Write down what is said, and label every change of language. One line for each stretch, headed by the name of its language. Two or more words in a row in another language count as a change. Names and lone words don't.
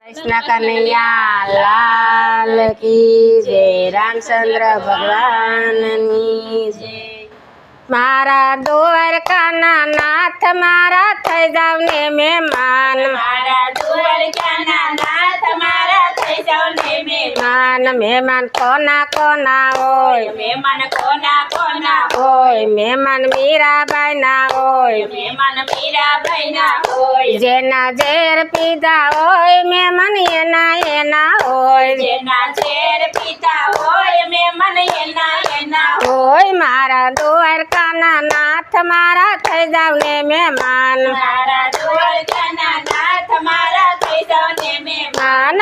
Hindi: कृष्ण कन्हैया लाल की जय। रामचंद्र भगवान की जय।
Gujarati: મારા દ્વારકાના નાથ મારા થઈ જાવ ને મેહમાન। મારા દ્વારકાના નાથ મારા થઈ જાવ ને મેહમાન। મેહમાન કોના કોના હોય। મેહમાન કોના કોના હોય। મેહમાન મીરાબાઈ ના હોય। મેહમાન મીરાબાઈ ના હોય। जेना ઝેર પીધા હોય મેમન એના એના હોય। જેના ઝેર પીધા હોય મેમન એના એના હોય। મારા દ્વારકાના નાથ મારા થઈ જાવ ને મહેમાન। મારા દ્વારકાના નાથ મારા થઈ જાવ ને મહેમાન।